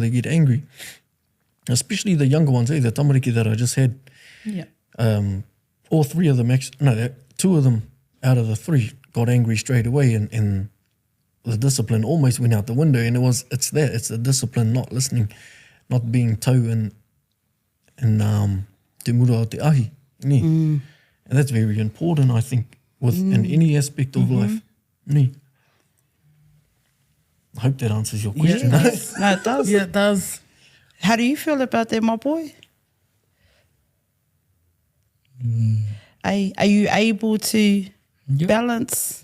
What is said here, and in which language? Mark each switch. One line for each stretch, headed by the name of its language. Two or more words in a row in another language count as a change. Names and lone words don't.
English: They get angry, especially the younger ones. The tamariki that I just had. Yeah. All three of them, two of them out of the three got angry straight away, and the discipline almost went out the window. And it's the discipline, not listening, not being toe in
Māori: te mura o te ahi.
English: And that's very important, I think, in any aspect of life. I hope that answers your question. No, it does. Yeah, it does. How do you feel about that, my boy? Are you able to balance?